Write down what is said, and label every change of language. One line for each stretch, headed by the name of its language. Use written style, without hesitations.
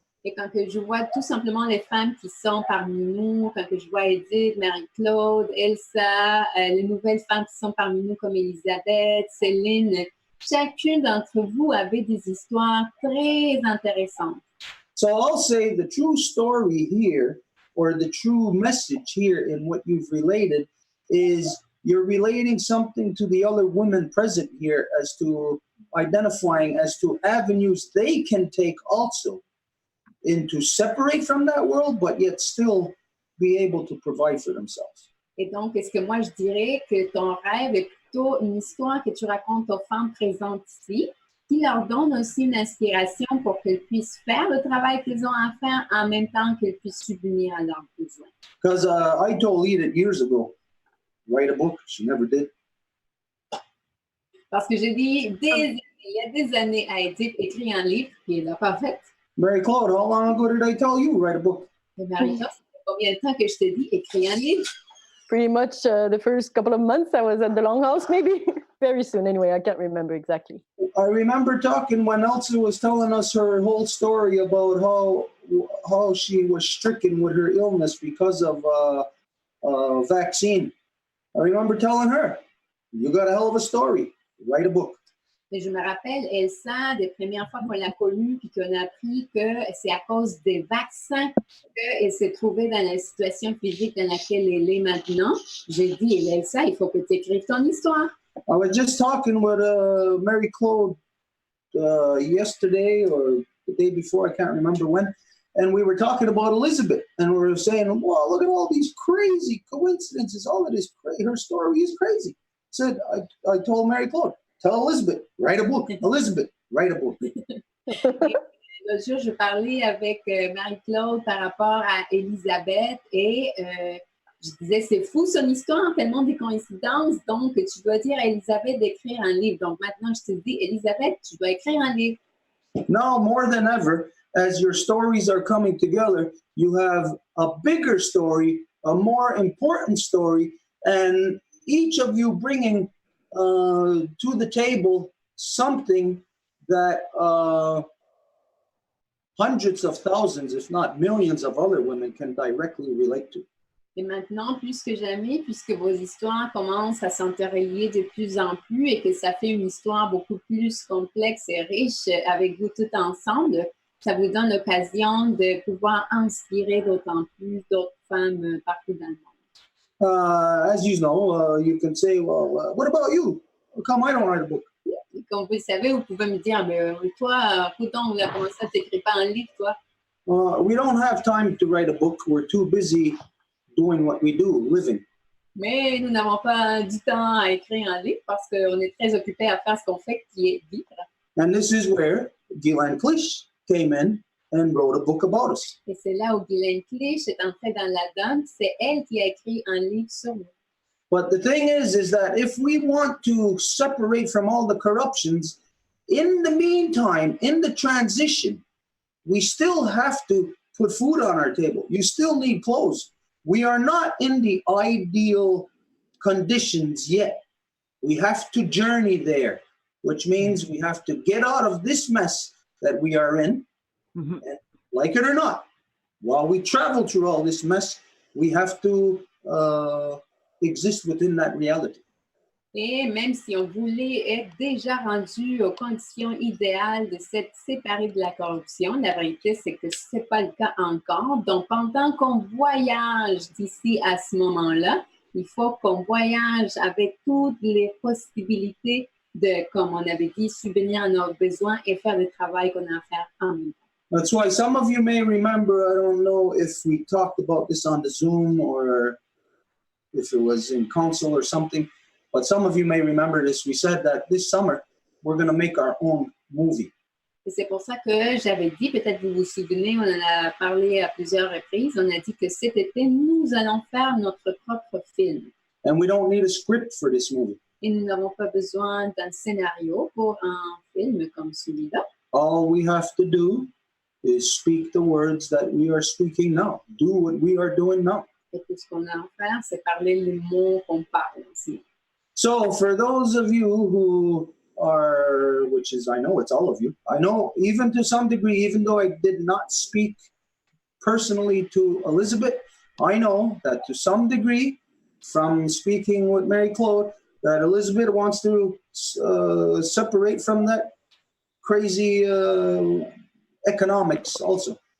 French: Et quand que je vois tout simplement les femmes qui sont parmi nous, quand que je vois Edith, Marie-Claude, Elsa, les nouvelles femmes qui sont parmi nous comme Elisabeth, Céline, chacune d'entre vous avait des histoires très intéressantes.
English: So I'll say the true story here, or the true message here in what you've related, is you're relating something to the other women present here as to identifying as to avenues they can take also into separate from that world, but yet still be able to provide for themselves.
French: Et donc, est-ce que moi, je dirais que ton rêve est plutôt une histoire que tu racontes aux femmes présentes ici, qui leur donne aussi une inspiration pour qu'elles puissent faire le travail qu'elles ont à faire en même temps qu'elles puissent subvenir à leurs besoins.
English: Because I told Edith years ago, write a book. She never did.
French: Parce que j'ai dit, il y a des années à Edith, écrire un livre, puis elle l'a pas fait.
English: Mary-Claude, how long ago did I tell you write a book?
French: Et Marie-Claude, ça fait combien de temps que je te dis, écris un livre?
English: Pretty much the first couple of months I was at the Longhouse, maybe. Very soon, anyway. I can't remember exactly. I remember talking when Elsa was telling us her whole story about how she was stricken with her illness because of vaccine. I remember telling her, you got a hell of a story. Write a book.
French: Et je me rappelle, Elsa, des premières fois qu'on l'a connue, puis qu'on a appris que c'est à cause des vaccins qu'elle s'est trouvée dans la situation physique dans laquelle elle est maintenant. J'ai dit, Elsa, il faut que tu écrives ton histoire.
English: I was just talking with Mary-Claude yesterday or the day before, I can't remember when, and we were talking about Elizabeth, and we were saying, wow, look at all these crazy coincidences. All of this, her story is crazy. Said, I told Mary-Claude, tell Elizabeth, write a book. Elizabeth, write a book.
French: L'autre jour, je parlais avec Marie-Claude par rapport à Elisabeth et je disais, c'est fou son histoire, tellement de coïncidences. Donc, tu dois dire à Elisabeth d'écrire un livre. Donc, maintenant, je te dis, Elisabeth, tu dois écrire un livre.
English: Now, more than ever, as your stories are coming together, you have a bigger story, a more important story, and each of you bringing to the table something that hundreds of thousands, if not millions of other women can directly relate to.
French: Et maintenant, plus que jamais, puisque vos histoires commencent à s'interrelier de plus en plus et que ça fait une histoire beaucoup plus complexe et riche avec vous tout ensemble, ça vous donne l'occasion de pouvoir inspirer d'autant plus d'autres femmes partout dans le monde.
English: As you know, you can say, well, what about you? How come I don't write a book?
French: Et comme vous le savez, vous pouvez me dire, mais toi, comment ça, tu n'écris pas un livre, toi?
English: We don't have time to write a book. We're too busy doing what we do, living.
French: Mais nous n'avons pas du temps à écrire un livre parce qu'on est très occupés à faire ce qu'on fait, qui est vivre.
English: And this is where Guylaine Clich came in and wrote a book about us.
French: Et c'est là où Guylaine Clich est entrée dans la donne. C'est elle qui a écrit un livre sur nous.
English: But the thing is that if we want to separate from all the corruptions, in the meantime, in the transition, we still have to put food on our table. You still need clothes. We are not in the ideal conditions yet. We have to journey there, which means we have to get out of this mess that we are in, and like it or not. While we travel through all this mess, we have to exist within that reality.
French: Et même si on voulait être déjà rendu aux conditions idéales de s'être séparé de la corruption, la vérité, c'est que ce n'est pas le cas encore. Donc, pendant qu'on voyage d'ici à ce moment-là, il faut qu'on voyage avec toutes les possibilités de, comme on avait dit, subvenir à nos besoins et faire le travail qu'on a à faire en même temps.
English: That's why some of you may remember, I don't know if we talked about this on the Zoom or if it was in council or something, but some of you may remember this. We said that this summer, we're going to make our own movie.
French: Et c'est pour ça que j'avais dit, peut-être vous vous souvenez, on en a parlé à plusieurs reprises, on a dit que cet été, nous allons faire notre propre film.
English: And we don't need a script for this movie.
French: Et nous n'avons pas besoin d'un scénario pour un film comme celui-là.
English: All we have to do is speak the words that we are speaking now. Do what we are doing now.
French: Et tout ce qu'on a à faire, c'est parler les mots qu'on parle aussi.
English: So for those of you who are, which which is, I know it's all of you. I know, even to some degree, even though I did not speak personally to Elizabeth, I know that to some degree, from speaking with Mary Claude, that Elizabeth wants to separate from that crazy economics also.